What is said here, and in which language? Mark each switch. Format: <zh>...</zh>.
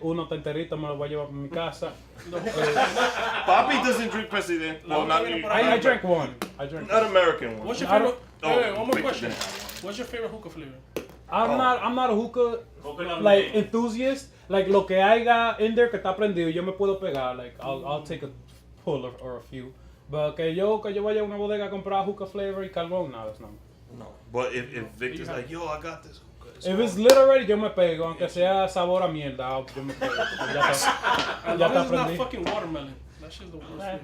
<es>Uno está enterito, me lo voy a llevar para mi casa.</es> <en>Papi doesn't drink president. Well, not I drank one. Not American one. What's your favorite? Wait, one more question. What's your favorite hookah flavor? I'm not a hookah like enthusiast.</en> <es>Like lo que haya</es> <en>in there</en> <es>que está prendido, yo me puedo pegar.</es> <en>Like I'll take a pull or a few. But</en> <es>que yo vaya a una bodega a comprar</es> <en>hookah flavor</en> <es>y carbón, no,</es> <en>that's not. No, but if Victor's like, yo, I got this. If it's lit already,</en> <es>yo me pego, aunque sea sabor a mierda, yo me pego. Ya está</es> <en>not fucking watermelon. That shit's the worst.</en>